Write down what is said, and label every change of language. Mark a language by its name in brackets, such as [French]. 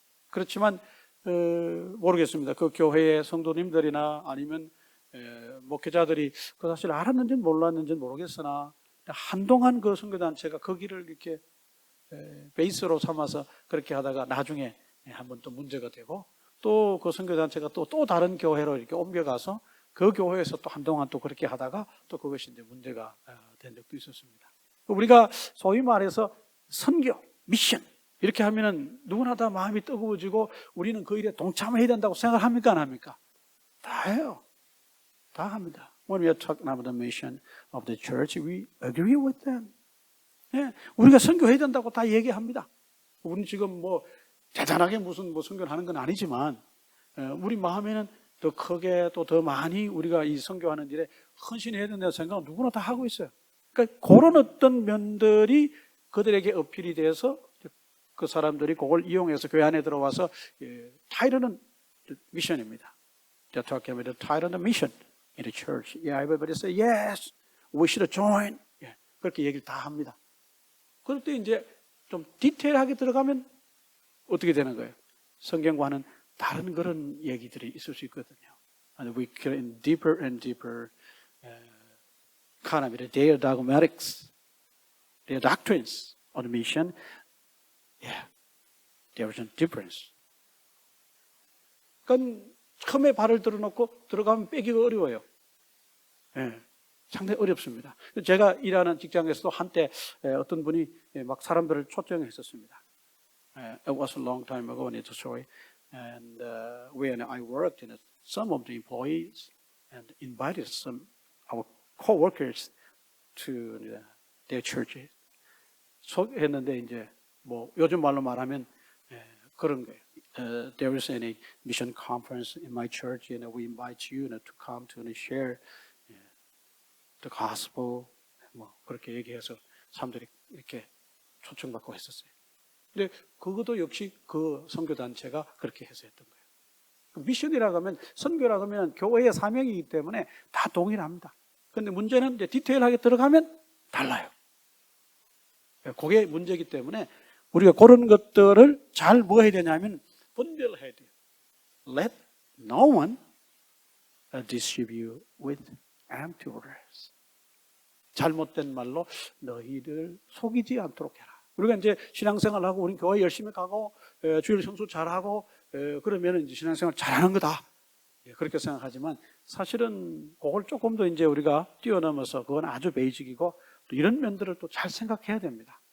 [Korean] 그렇지만 모르겠습니다. 그 교회의 성도님들이나 아니면 목회자들이 그 사실 알았는지는 몰랐는지는 모르겠으나 한동안 그 선교단체가 그 길을 이렇게 베이스로 삼아서 그렇게 하다가 나중에 한번 또 문제가 되고 또 그 선교단체가 또 다른 교회로 이렇게 옮겨가서 그 교회에서 또 한동안 또 그렇게 하다가 또 그것이 이제 문제가 된 적도 있었습니다. 우리가 소위 말해서 선교, 미션 이렇게 하면은 누구나 다 마음이 뜨거워지고 우리는 그 일에 동참해야 된다고 생각을 합니까? 안 합니까? 다 해요. 다 합니다. [English] When we are talking about the mission of the church, we agree with them. [Korean] 우리가 선교해야 된다고 다 얘기합니다. 우리는 지금 뭐 대단하게 무슨 선교를 하는 건 아니지만 우리 마음에는 더 크게 또 더 많이 우리가 이 선교하는 일에 헌신해야 된다는 생각은 누구나 다 하고 있어요. 그러니까 그런 어떤 면들이 그들에게 어필이 돼서 그 사람들이 그걸 이용해서 교회 안에 들어와서 타이틀은 미션입니다. [English] They're talking about the title and the mission in the church. Yeah, everybody say yes, we should join. [Korean] 그렇게 얘기를 다 합니다. 그럴 때 이제 좀 디테일하게 들어가면 어떻게 되는 거예요? 성경과는 다른 그런 얘기들이 있을 수 있거든요. [English] And we get in deeper and deeper kind of their dogmatics, their doctrines on the mission. Yeah, there is a difference. [Korean] 그러니까 처음에 발을 들어놓고 들어가면 빼기가 어려워요. 예, 상당히 어렵습니다. 제가 일하는 직장에서도 한때 어떤 분이 막 사람들을 초청했었습니다. [English] It was a long time ago in the story. And when I worked, some of the employees and invited some our co-workers to their churches. [Korean] 했는데 이제 뭐 요즘 말로 말하면 그런 거예요. [English] There is a mission conference in my church, and we invite you to come to share the gospel. [Korean] 뭐 그렇게 얘기해서 사람들이 이렇게 초청받고 했었어요. 근데 그것도 역시 그 선교단체가 그렇게 해서 했던 거예요. 미션이라고 하면, 선교라고 하면 교회의 사명이기 때문에 다 동일합니다. 그런데 문제는 이제 디테일하게 들어가면 달라요. 그게 문제이기 때문에 우리가 그런 것들을 잘 뭐 해야 되냐면 분별해야 돼요. [English] Let no one deceive you with empty words. [Korean] 잘못된 말로 너희를 속이지 않도록 해라. 우리가 이제 신앙생활하고 우리 교회 열심히 가고 주일 성수 잘하고 그러면 이제 신앙생활 잘하는 거다. 그렇게 생각하지만 사실은 그걸 조금 더 이제 우리가 뛰어넘어서 그건 아주 베이직이고 또 이런 면들을 또 잘 생각해야 됩니다.